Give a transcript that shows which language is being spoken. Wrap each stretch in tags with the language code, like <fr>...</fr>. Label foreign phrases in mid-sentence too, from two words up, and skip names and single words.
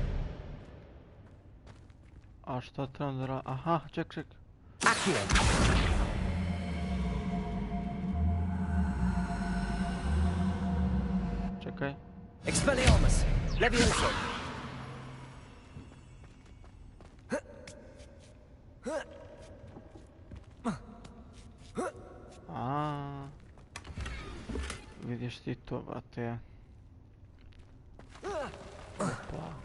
<bs>A šta trebam da radim? Aha, ček. Accio. Čekaj. Expelliarmus. Leviosa. Vidiš ti to, brate. Opa.</bs>